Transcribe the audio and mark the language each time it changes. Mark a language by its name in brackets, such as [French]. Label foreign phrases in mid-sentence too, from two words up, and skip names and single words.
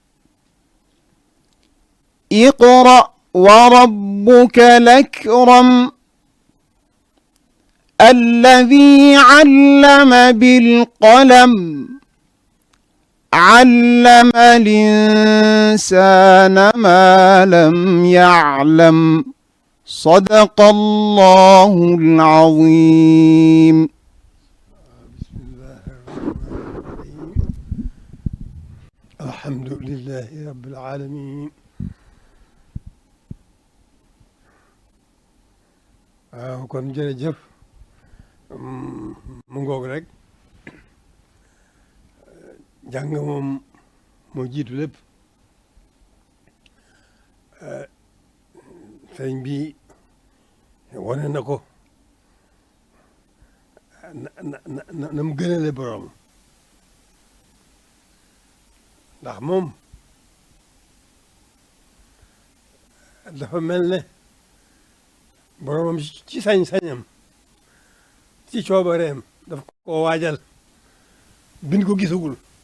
[Arabic] اقرأ وربك الأكرم الذي علم بالقلم علم الإنسان ما لم يعلم صدق الله العظيم بسم الله الرحمن الرحيم الحمد لله رب العالمين [Wolof] waaw kon jërëjëf mu ngoog rek jàng moom moo jiitu lépp sëriñ bi wane na ko na mu gënale borom ndax moom dafa mel ne boromam ci sañ-sañam ci coobareem daf ko waajal bind ko gisagul